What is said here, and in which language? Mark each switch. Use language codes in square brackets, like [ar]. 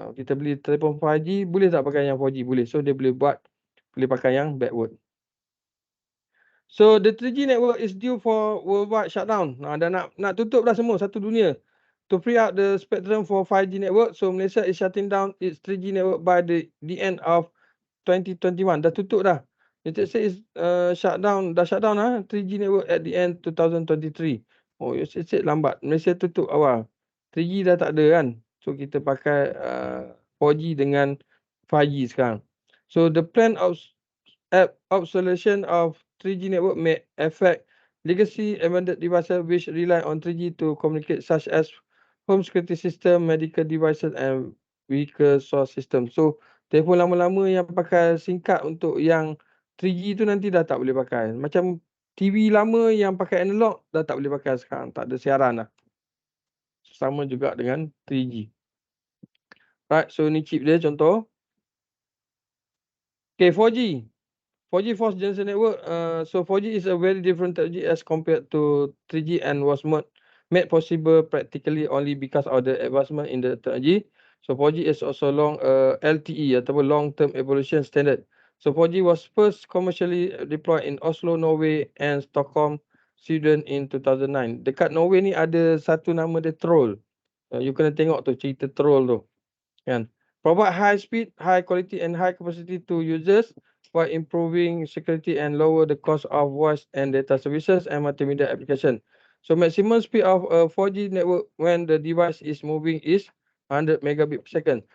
[ms] Kita beli telefon 5G, boleh tak pakai yang 4G? Boleh. So dia boleh pakai yang backward. [en] So the 3G network is due for worldwide shutdown. [ms] Dah nak tutup dah semua satu dunia. [en] To free up the spectrum for 5G network, so Malaysia is shutting down its 3G network by the end of 2021. [ms] Dah tutup dah. [en] United States shutdown 3G network at the end 2023. Oh, United States lambat. [ms] Malaysia tutup awal. 3G dah tak ada kan. So kita pakai 4G dengan 5G sekarang. [en] So the plan of obsolescence of 3G network may affect legacy embedded devices which rely on 3G to communicate, such as home security system, medical devices and vehicle source system. [ms] So telefon lama-lama yang pakai SIM card untuk yang 3G tu nanti dah tak boleh pakai. Macam TV lama yang pakai analog dah tak boleh pakai sekarang. Tak ada siaran dah. Sama juga dengan 3G. Right, so ni chip dia contoh. [en] Okay, 4G. 4G fourth generation network. So 4G is a very different technology as compared to 3G and was made possible practically only because of the advancement in the technology. So 4G is also LTE ataupun long-term evolution standard. So 4G was first commercially deployed in Oslo, Norway and Stockholm, Sweden in 2009. [ms] Dekat Norway ni ada satu nama dia Troll. You kena tengok tu cerita Troll tu. Kan? [en] Provide high speed, high quality and high capacity to users while improving security and lower the cost of voice and data services and multimedia application. So maximum speed of a 4G network when the device is moving is 100 megabit per second.